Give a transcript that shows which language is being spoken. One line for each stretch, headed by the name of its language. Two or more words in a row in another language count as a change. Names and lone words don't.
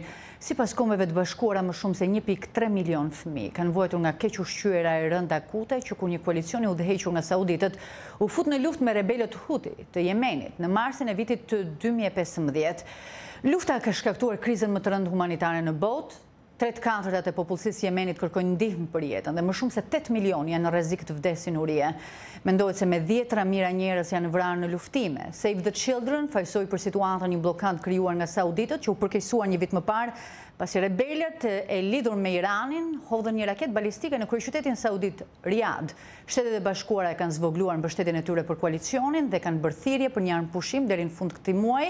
Albanian: Sipas Kombeve të Bashkuara, më shumë se 1.3 milion fëmijë kanë vuajtur nga kequshqyera e rënda akute që kur një koalicion i udhëhequr nga sauditët u fut në luftë me rebelët Huthi të Yemenit në marsin e vitit të 2015. Lufta ka shkaktuar krizën më të rëndë humanitare në botë 3/4 e popullsisë Jemenit kërkojnë ndihmë për jetën dhe më shumë se 8 milion janë në rrezik të vdesin urie. Mendohet se me 10 mijëra njerëz janë vrarë në luftime. Save the Children fajsoi për situatën një blokad krijuar nga sauditët që u përkeqësuar një vit më parë pasi rebelët e lidhur me Iranin hodhën një raket balistike në kryeqytetin saudit Riyadh. Shtetet e Bashkuara kanë zvogluar mbështetjen e tyre për koalicionin dhe kanë bërë thirrje për një armpushim deri në fund këtij muaji.